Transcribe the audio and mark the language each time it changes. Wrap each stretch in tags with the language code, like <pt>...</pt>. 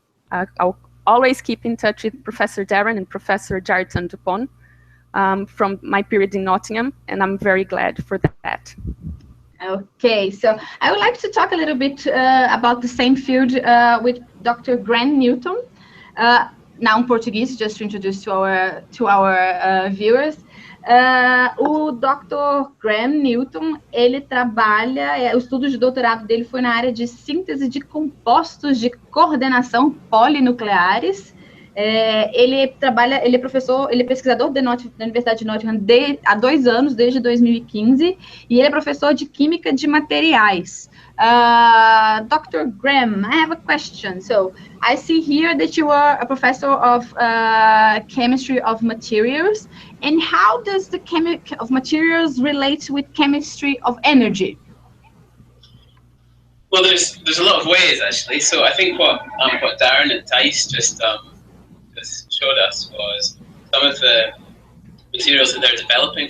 <en>I'll always keep in touch with Professor Darren and Professor Jarton Dupont from my period in Nottingham, and I'm very glad for that. Okay, so I would like to talk a little bit about the same field with Dr. Graham Newton. Now in Portuguese, just to introduce to our viewers.</en> <pt>O Dr. Graham Newton, ele trabalha, o estudo de doutorado dele foi na área de síntese de compostos de coordenação polinucleares. Ele é professor, ele é pesquisador da Universidade de Nottingham há 2 anos, desde 2015, e ele é professor de Química de Materiais.</pt> <en>Dr. Graham, I have a question. So I see here that you are a professor of chemistry of materials. And how does the chemistry of materials relate with chemistry of energy? Well, there's a lot of ways actually. So I think what Darren and Thais just showed us was some of the materials that they're developing.</en>